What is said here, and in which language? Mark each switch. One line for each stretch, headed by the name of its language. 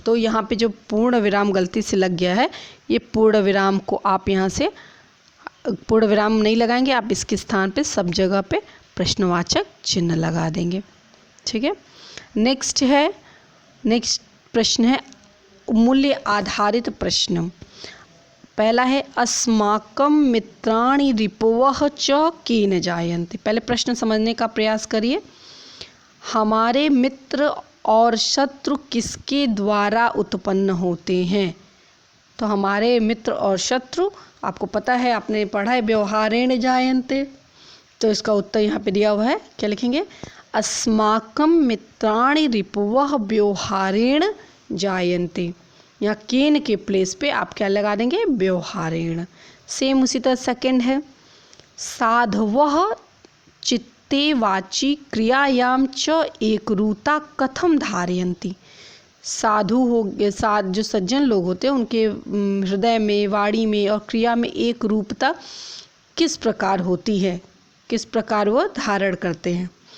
Hindi: तो यहाँ पे जो पूर्ण विराम गलती से लग गया है, ये पूर्ण विराम को आप यहाँ से पूर्ण विराम नहीं लगाएंगे, आप इसके स्थान पे सब जगह पे प्रश्नवाचक चिन्ह लगा देंगे। ठीक है। नेक्स्ट प्रश्न है मूल्य आधारित प्रश्न।
Sanskrit: पहला है अस्माकं मित्राणि रिपवः च केन जायन्ते।
Hindi: पहले प्रश्न समझने का प्रयास करिए। हमारे मित्र और शत्रु किसके द्वारा उत्पन्न होते हैं। तो हमारे मित्र और शत्रु आपको पता है, आपने पढ़ा है
Sanskrit: व्यवहारेण जायन्ते,
Hindi: तो इसका उत्तर यहाँ पे दिया हुआ है। क्या लिखेंगे,
Sanskrit: अस्माकं मित्राणि रिपवः व्यवहारेण जायन्ते।
Hindi: यहाँ केन के प्लेस पे आप क्या लगा देंगे, व्यवहारेण। सेम उसी तरह सेकंड है
Sanskrit: साधवः चित्ते वाची क्रियायाम च एकरूपता कथम धारयन्ति।
Hindi: साधु हो गए, जो सज्जन लोग होते हैं उनके हृदय में, वाणी में और क्रिया में एक रूपता किस प्रकार होती है, किस प्रकार वह धारण करते हैं।